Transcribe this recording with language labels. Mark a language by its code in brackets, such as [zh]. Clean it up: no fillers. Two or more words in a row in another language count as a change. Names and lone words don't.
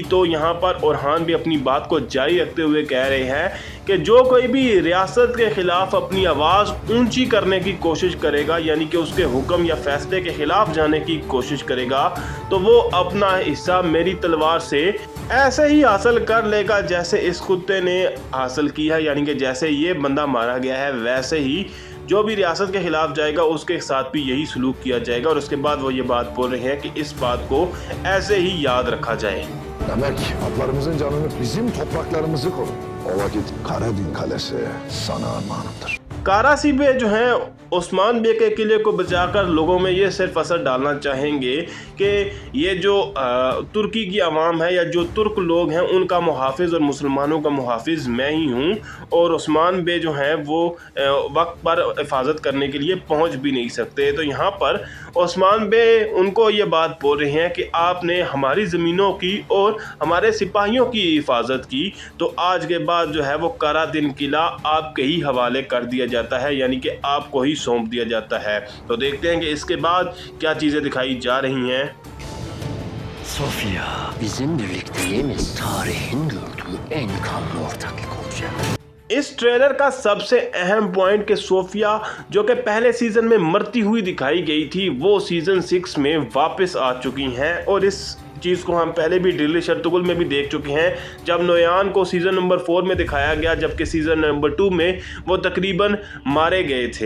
[hi] तो यहाँ पर ओरहान बे अपनी बात को जारी रखते हुए कह रहे हैं कि जो कोई भी रियासत के ख़िलाफ़ अपनी आवाज़ ऊंची करने की कोशिश करेगा, यानी कि उसके हुक्म या फैसले के ख़िलाफ़ जाने की कोशिश करेगा, तो वो अपना हिस्सा मेरी तलवार से ऐसे ही हासिल कर लेगा जैसे इस कुत्ते ने हासिल किया है। यानी कि जैसे ये बंदा मारा गया है वैसे ही जो भी रियासत के खिलाफ जाएगा उसके साथ भी यही सलूक किया जाएगा। और उसके बाद वो ये बात बोल रहे हैं कि इस बात को ऐसे ही याद रखा जाए। [tr] Demek atlarımızın canını bizim topraklarımızı koru. O vakit Karadin Kalesi sana armağanımdır. [hi] कारासी बे जो हैं उस्मान बे के किले को बचाकर लोगों में ये सिर्फ असर डालना चाहेंगे कि ये जो तुर्की की आवाम है या जो तुर्क लोग हैं उनका मुहाफिज और मुसलमानों का मुहाफिज मैं ही हूँ और उस्मान बे जो हैं वो वक्त पर हिफाजत करने के लिए पहुँच भी नहीं सकते। तो यहाँ पर उस्मान बे उनको ये बात बोल रहे हैं कि आपने हमारी ज़मीनों की और हमारे सिपाहियों की हिफाजत की, तो आज के बाद जो है वो कारादीन किला आपके ही हवाले कर दिया जाता है, यानी कि आपको ही सौंप दिया जाता है। तो देखते हैं कि इसके बाद क्या चीज़ें दिखाई जा रही हैं। [tr] Sofia, bizim birlikteliğimiz tarihin gördüğü en kanlı ortaklık olacak। [hi] इस ट्रेलर का सबसे अहम पॉइंट कि सोफिया जो कि पहले सीज़न में मरती हुई दिखाई गई थी वो सीज़न 6 में वापस आ चुकी हैं और इस चीज़ को हम पहले भी ड्रिल शर्तुगुल में भी देख चुके हैं जब नोयान को सीज़न नंबर 4 में दिखाया गया, जबकि सीज़न नंबर 2 में वो तकरीबन मारे गए थे।